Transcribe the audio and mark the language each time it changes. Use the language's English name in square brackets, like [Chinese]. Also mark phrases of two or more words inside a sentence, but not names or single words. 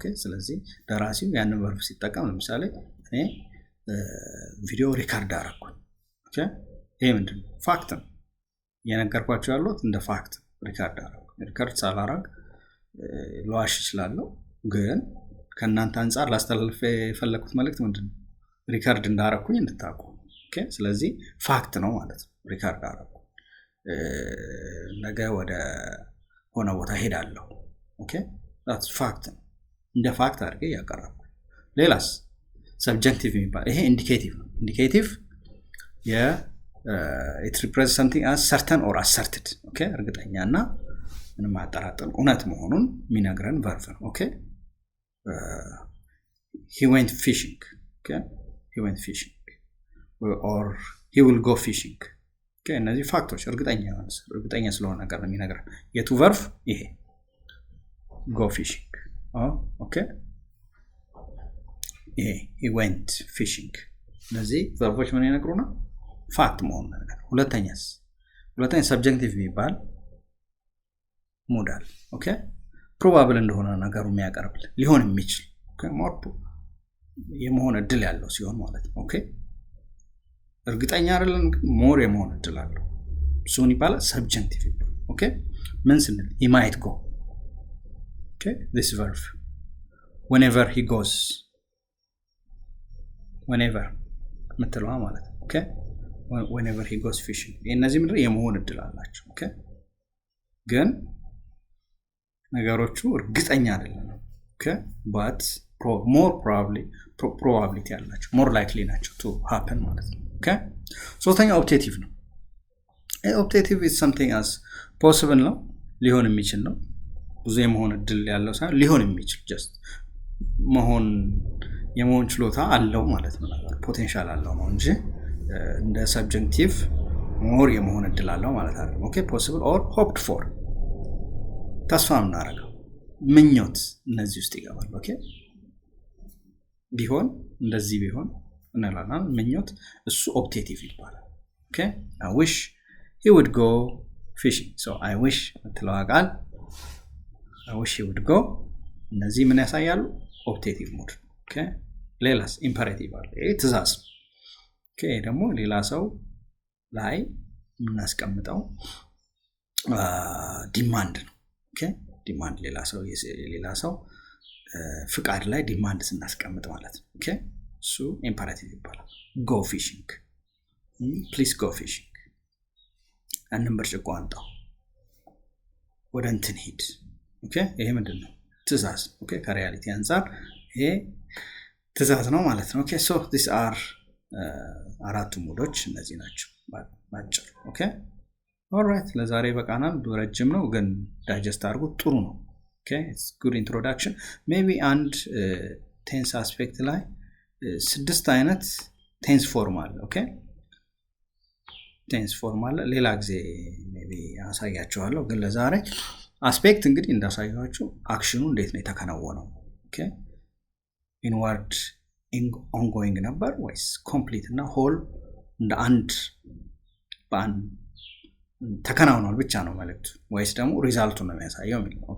[Amharic] ስለዚህ ደራሲው ያንን ቨርብ ሲጠቀም ለምሳሌ እኔ [English] video record [Amharic] አደረኩኝ። ኦኬ ይሄ ምንድነው ፋክት ነው የነገርኳችሁ ያሉት እንደ ፋክት ሪካርድ አደረኩ። ሪካርድ ሳላረግ ለዋሽ እችላለሁ፣ ግን ከእናንተ አንፃር ላስተላልፍ የፈለኩት መልእክት ምንድነው ሪካርድ እንዳረኩኝ እንድታውቁ። ኦኬ ስለዚህ ፋክት ነው ማለት ነው። ሪካርድ አረኩ፣ ነገ ወደ ሆነ ቦታ ሄዳለሁ። ኦኬ [English] that's fact [Amharic] ነው፣ እንደ ፋክት አድርጌ ያቀረብኩ። ሌላስ ሰብጀክቲቭ የሚባል ይሄ ኢንዲኬቲቭ ነው። [English] indicative it represents something as certain or asserted። [Amharic] ኦኬ እርግጠኛና ምንም አጠራጠር እውነት መሆኑን የሚነግረን ቨርብ ነው። ኦኬ [English] he went fishing። [Amharic] ኦኬ [English] he went fishing or he will go fishing። [Amharic] ኦኬ እነዚህ ፋክቶች እርግጠኛ ስለሆነ ነገር ነው የሚነግረን። የቱ ቨርብ ይሄ [English] go fishing። [Amharic] ኦኬ ይሄ [English] he went fishing። [Amharic] እነዚህ ቨርቦች ምን ይነግሩና ፋክት መሆኑን ነገር። ሁለተኛ ሰብጀክቲቭ የሚባል ሞዳል። ኦኬ ፕሮባብል እንደሆነ ነገሩ የሚያቀርብል ሊሆን የሚችል ኦኬ ሞር የመሆን እድል ያለው ሲሆን ማለት ነው። ኦኬ እርግጠኛ አይደለም ግን ሞር የመሆን እድል አለው እሱን ይባላል ሰብጀክቲቭ ይባላል። ኦኬ ምን ስንል [English] he might go። [Amharic] ኦኬ [English] this verb whenever he goes [Amharic] whenever ምትለዋ ማለት ነው። ኦኬ [English] whenever he goes fishing [Amharic] እነዚህ ምንድነው የመሆን እድል አላቸው። ኦኬ ግን ነገሮቹ እርግጠኛ አይደለም። ኦኬ [English] but more probability [Amharic] አላቸው [English] more likely [Amharic] ናቸው [English] to happen [Amharic] ማለት ነው። ኦኬ ሶስተኛ ኦብጀክቲቭ ነው። [English] objective is something as possible [Amharic] ነው ሊሆን የሚችል ነው። ብዙ የመሆን እድል ያለው ሳይሆን ሊሆን የሚችል just የመሆን ችሎታ አለው ማለት ነው። ነገር ፖቴንሻል አለው ነው እንጂ እንደ ሰብጀክቲቭ ሞር የመሆን እድል አለው ማለት አይደለም። ኦኬ [English] possible or hoped for [Amharic] ተስፋ እናደርገው ምኞት እነዚህ ውስጥ ይገባል። ኦኬ ቢሆን እንደዚህ ቢሆን እንላለን ምኞት እሱ ኦብጀክቲቭ ይባላል። ኦኬ [English] I wish he would go fishing so I wish [Amharic] ተለዋቃል [English] I wish he would go [Amharic] እነዚህ ምን ያሳያሉ [English] objective mood። [Amharic] ኦኬ ሌላስ ኢምፐሬቲቭ አለ ይሄ ትእዛዝ። ኦኬ ደግሞ ሌላ ሰው ላይ የምናስቀምጠው ዲማንድ ነው። ኦኬ ዲማንድ ሌላ ሰው ፍቃድ ላይ ዲማንድ ስናስቀምጥ ማለት ነው። ኦኬ እሱ ኢምፐራቲቭ ይባላል። [English] go fishing please go fishing [Amharic] አንን ብርጭቆ አንጣው ወደ እንትን ሂድ። ኦኬ ይሄ ምንድነው ትእዛዝ። ኦኬ ከሪያሊቲ አንፃር ይሄ ትእዛዝ ነው ማለት ነው። ኦኬ [English] so these are [Amharic] አራቱ ሙዶች እነዚህ ናቸው ባጭሩ። [English] okay alright [Amharic] ለዛሬ በቃናል። ረጅም ነው ግን ዳይጀስት አድርጉት ጥሩ ነው። [English] Okay, it's good introduction. Maybe and tense aspect [Amharic] ላይ 6 አይነት [English] tense form [Amharic] አለ። ኦኬ [English] tense form [Amharic] አለ። ሌላ ጊዜ ሜቢ አሳያችኋለሁ፣ ግን ለዛሬ አስፔክት እንግዲህ እንዳሳያችሁ አክሽኑ እንዴት ነው የተከናወነው። ኦኬ [English] inward ongoing [Amharic] ነበር ወይስ ኮምፕሊት እና ሆል እንደ አንድ በአንድ ተከናውኗል ብቻ ነው መልእክቱ ወይስ ደግሞ ሪዛልቱ ነው የሚያሳየው የሚል። ኦኬ